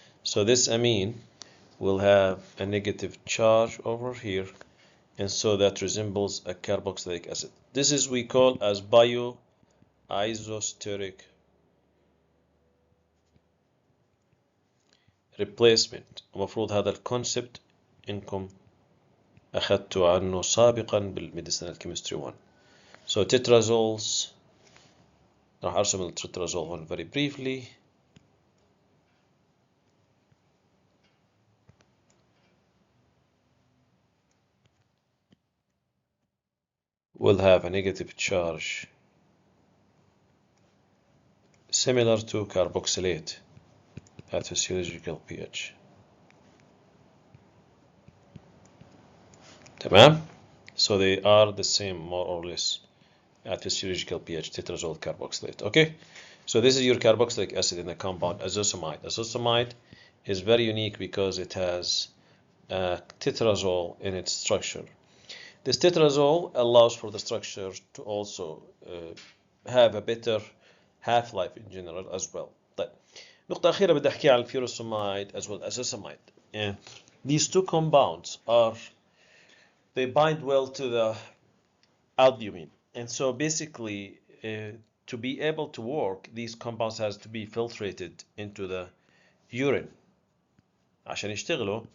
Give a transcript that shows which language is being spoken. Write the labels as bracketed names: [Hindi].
[English] So this amine will have a negative charge over here, and so that resembles a carboxylic acid. This is we call as bioisosteric replacement. [Arabic] المفروض هذا الكونسبت إنكم أخذتوا عنه سابقا بالميديسينال كيمستري 1. [English] So tetrazoles، [Arabic] راح أرسم التترازول هون [English] very briefly. Will have a negative charge similar to carboxylate at physiological pH. [Arabic] تمام? [English] So they are the same more or less at physiological pH, tetrazole carboxylate. Okay? So this is your carboxylic acid in the compound azosamide. Azosamide is very unique because it has tetrazole in its structure. This tetrazole allows for the structure to also have a better half-life in general as well. [Arabic] طيب نقطة أخيرة بدي أحكي على الفيروسامide [English] as well as [Arabic] azosamide. [English] And these two compounds they bind well to the albumin, and so basically to be able to work these compounds has to be filtrated into the urine [Arabic] عشان يشتغلوا.